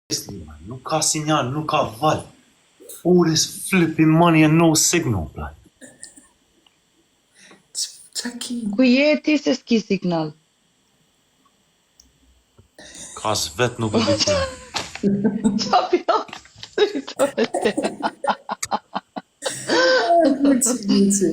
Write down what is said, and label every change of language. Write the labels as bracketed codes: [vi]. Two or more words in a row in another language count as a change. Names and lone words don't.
[sq] Nuk ka sinjal, nuk ka val. [en] All this flipping money and no signal, bla. [sq] Qa ki? Ku je ti se s'ki signal? Ka vet nuk e di ku. Qa pjo? Gucci.